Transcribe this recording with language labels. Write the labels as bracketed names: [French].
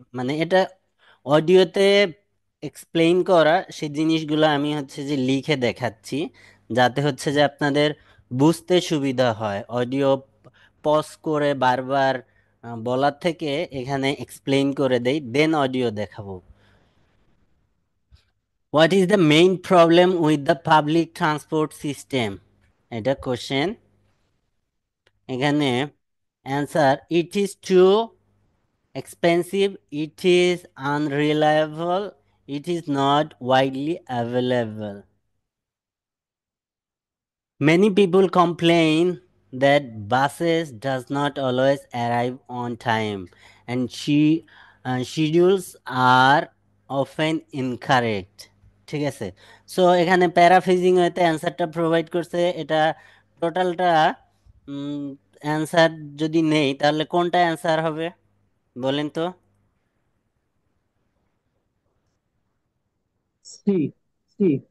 [Bangla] মানে এটা অডিওতে এক্সপ্লেইন করা সেই জিনিসগুলো আমি হচ্ছে যে লিখে দেখাচ্ছি, যাতে হচ্ছে যে আপনাদের বুঝতে সুবিধা হয়। অডিও পজ করে বারবার বলার থেকে এখানে এক্সপ্লেইন করে দেই, দেন অডিও দেখাবো। [English] what is the main problem with the public transport system, [Bangla] এটা কোশ্চেন। এখানে answer, [English] It is too expensive, it is unreliable, it is not widely available. Many people complain that buses does not always arrive on time and schedules are often incorrect. [Bangla] ঠিক আছে, so এখানে paraphrasing হইতে অ্যান্সারটা provide করছে। এটা টোটালটা answer যদি নেই তাহলে কোনটা অ্যান্সার হবে বলেন তো? সি। সি।